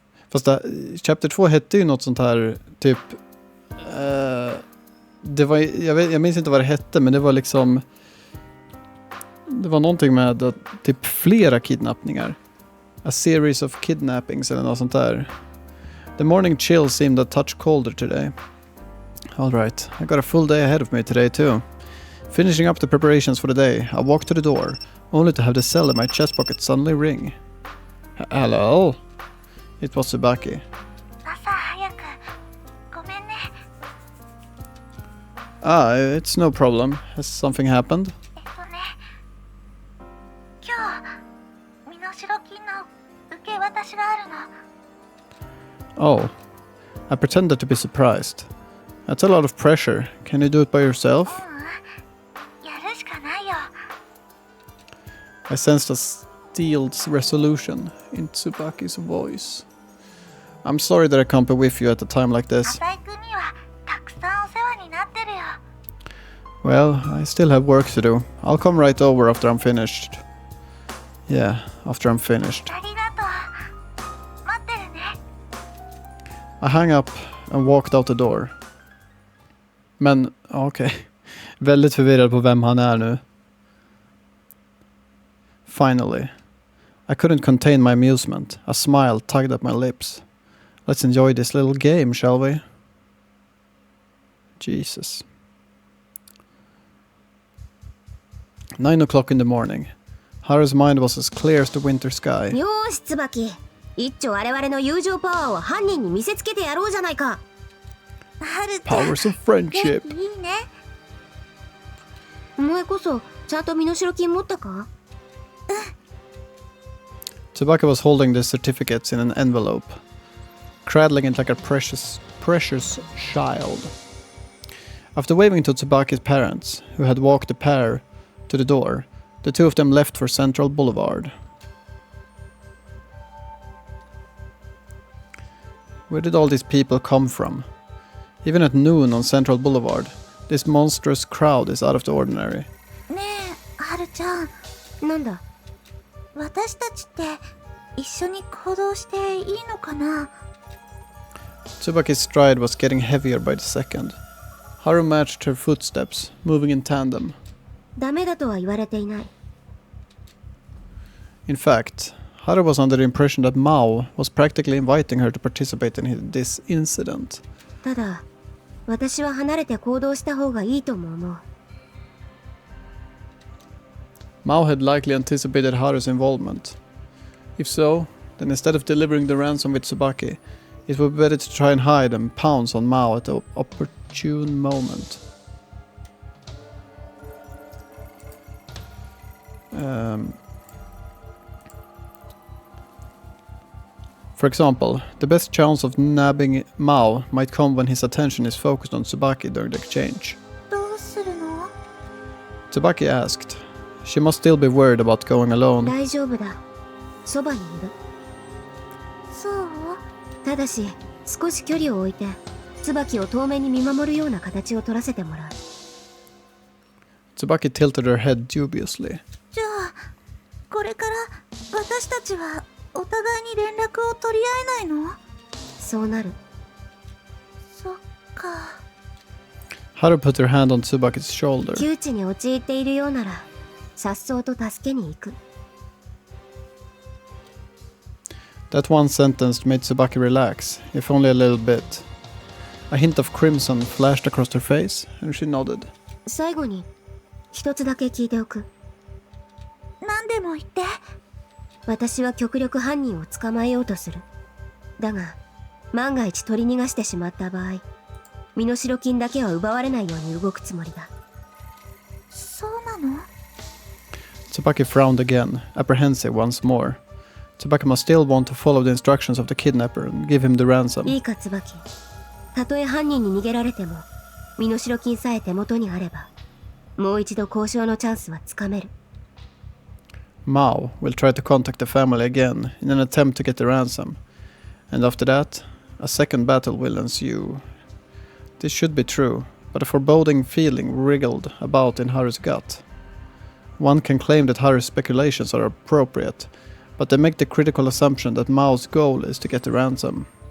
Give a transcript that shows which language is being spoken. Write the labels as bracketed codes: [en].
[sv] Fast Chapter 2 hette ju något sånt här typ det var jag minns inte vad det hette, men det var liksom det var någonting med typ flera kidnappningar. [en] A series of kidnappings [sv] eller något sånt där. [en] The morning chill seemed a touch colder today. All right, I got a full day ahead of me today too. Finishing up the preparations for the day, I walked to the door, only to have the cell in my chest pocket suddenly ring. Hello? It was Tsubaki. [ja] 朝早くごめんね。 [en] It's no problem. Has something happened? [ja] 今日身代金の受け渡しがあるの。 [en] Oh, I pretended to be surprised. That's a lot of pressure. Can you do it by yourself? [ja] やるしかないよ。 [en] I sensed a steeled resolution in Tsubaki's voice. I'm sorry that I can't be with you at a time like this. [ja] 浅井君にはたくさんお世話になってるよ。 [en] Well, I still have work to do. I'll come right over after I'm finished. Yeah, after I'm finished. [ja] ありがとう。待ってるね。 [en] I hung up and walked out the door. [sv] Men, okej. Väldigt förvirrad på vem han är nu. [en] Finally. I couldn't contain my amusement. A smile tugged at my lips. Let's enjoy this little game, shall we? Jesus. 9 o'clock in the morning. Haru's mind was as clear as the winter sky. [ja] よーし椿、一丁我々の友情パワーを犯人に見せつけてやろうじゃないか。はるちゃん [en] Powers of friendship. [ja] 元気いいね。お前こそちゃんと身代金持ったか？ [en] Tsubaki was holding the certificates in an envelope, cradling it like a precious child. After waving to Tsubaki's parents, who had walked the pair to the door, the two of them left for Central Boulevard. Where did all these people come from? Even at noon on Central Boulevard, this monstrous crowd is out of the ordinary. [ja] ねえ、はるちゃん。なんだ？私たちって一緒に行動していいのかな？ [en] Tsubaki's stride was getting heavier by the second. Haru matched her footsteps, moving in tandem. [ja] ダメだとは言われていない。 [en] In fact, Haru was under the impression that Maou was practically inviting her to participate in this incident. [ja] ただ、私は離れて行動した方がいいとも思う。 [en] Maou had likely anticipated Haru's involvement. If so, then instead of delivering the ransom with Tsubaki, it would be better to try and hide and pounce on Maou at the opportune moment. For example, the best chance of nabbing Maou might come when his attention is focused on Tsubaki during the exchange. [ja] どうするの？ [en] Tsubaki asked. She must still be worried about going alone. [ja] 大丈夫だ。そばにいる。そう？ただし、少し距離を置いて、椿を遠目に見守るような形を取らせてもらう。 [en] Tsubaki tilted her head dubiously. [ja] じゃあ、これから私たちはお互いに連絡を取り合えないの？そうなる。そっか。 [en] Haru put her hand on Tsubaki's shoulder. [ja] 窮地に陥っているようなら、颯爽と助けに行く。 [en] That one sentence made Tsubaki relax, if only a little bit. A hint of crimson flashed across her face, and she nodded. [ja] 最後に、一つだけ聞いておく。何でも言って。私は極力犯人を捕まえようとする。だが、万が一取り逃がしてしまった場合、身代金だけは奪われないように動くつもりだ。そうなの？ [en] Tsubaki frowned again, apprehensive once more. Tsubaki must still want to follow the instructions of the kidnapper and give him the ransom. [ja] いいか椿。たとえ犯人に逃げられても、身代金さえ手元にあれば、もう一度交渉のチャンスはつかめる。 [en] Maou will try to contact the family again in an attempt to get the ransom. And after that, a second battle will ensue. This should be true, but a foreboding feeling wriggled about in Haru's gut. One can claim that Haru's speculations are appropriate, but they make the critical assumption that Mao's goal is to get the ransom.